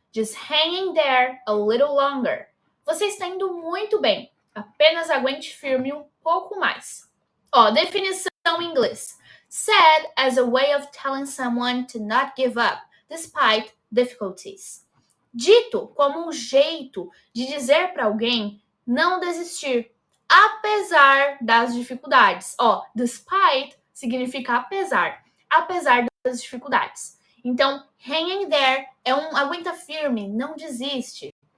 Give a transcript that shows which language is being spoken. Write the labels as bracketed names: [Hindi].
[English] Just hang in there a little longer. [Portuguese] Você está indo muito bem. Apenas aguente firme um pouco mais. Ó, definição em inglês. [English] Said as a way of telling someone to not give up, despite difficulties. [Portuguese] Dito como um jeito de dizer para alguém não desistir, apesar das dificuldades. Ó, despite significa apesar das dificuldades. Então, hang in there é um aguenta firme, não desiste.